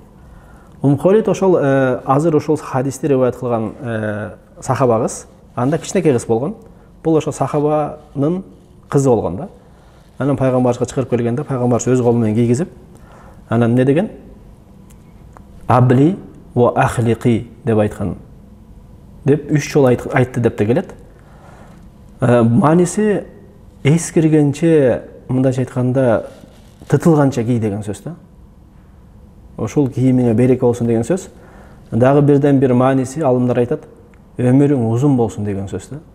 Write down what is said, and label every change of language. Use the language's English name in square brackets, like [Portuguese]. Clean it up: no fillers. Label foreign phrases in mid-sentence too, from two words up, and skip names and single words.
[Kyrgyz] Халид ошол азыр ошол хадисти риваят кылган сахабагыз, анда кичинекей кыз болгон. Бул ошо сахабанын кызы болгон да. Анан пайгамбарыбызга чыгарып келгенде пайгамбарыбыз өз колу менен кийгизип, анан не деген? [Arabic] أبلي وأخلقي деп айткан. [Kyrgyz] Деп 3 жолу айтты деп те келет. Мааниси эскиргенче, мындайча айтканда, тытылганча кий деген сөз да. Ошол кийимиңе береке болсун деген сөз. Дагы бирден бир мааниси алымдар айтат, өмүрүң узун болсун деген сөз да.